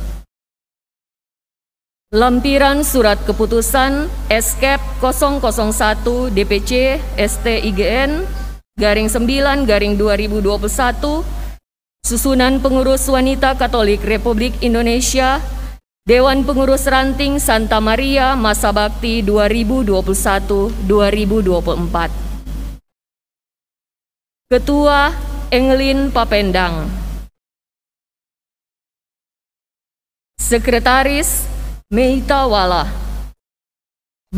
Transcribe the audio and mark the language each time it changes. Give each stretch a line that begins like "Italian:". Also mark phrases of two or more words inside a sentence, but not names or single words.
Indonesian: Lampiran surat keputusan Eskep 001 DPC STIGN _9 2021, susunan pengurus Wanita Katolik Republik Indonesia, Dewan Pengurus Ranting Santa Maria, masa bakti 2021-2024. Ketua Englin Papendang. Sekretaris Meita Wala.